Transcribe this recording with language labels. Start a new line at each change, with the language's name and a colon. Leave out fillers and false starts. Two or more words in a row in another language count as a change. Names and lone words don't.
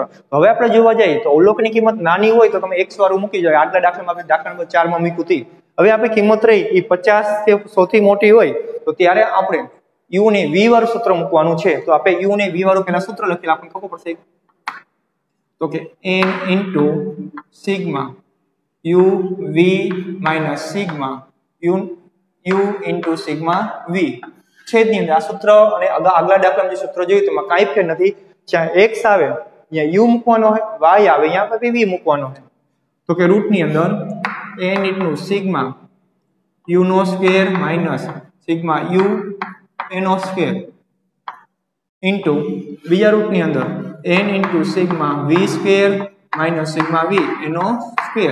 Gujarati: હવે આપણે જોવા જઈએ તો અવલોકની કિંમત નાની હોય તો તમે x વાળું મૂકી જાવ. આગલા દાખલામાં આપણે દાખલા નંબર 4 માં મૂક્યું હતી. હવે આપણે કિંમત રહી એ 50 થી સૌથી મોટી હોય તો ત્યારે આપણે u ને v વાળું સૂત્ર મૂકવાનું છે. તો આપણે u ને v વાળું પહેલા સૂત્ર લખીને આપણને ખબર પડશે. તો કે
English: n into sigma u v minus sigma u into sigma v
Gujarati: છેદની અંદર આ સૂત્ર અને આગલા દાખલામાં જે સૂત્ર જોયું તેમાં કાંઈ ફેર નથી. જ્યાં x આવે ત્યાં u મૂકવાનો હોય, y આવે ત્યાં v મૂકવાનો હોય. તો કે રૂટની અંદર
English: n into sigma u
Gujarati: નો
English: square minus sigma u
Gujarati: એનો
English: square into
Gujarati: બીજા રૂટની અંદર
English: n into sigma v square minus sigma v
Gujarati: એનો સ્ક્વેર.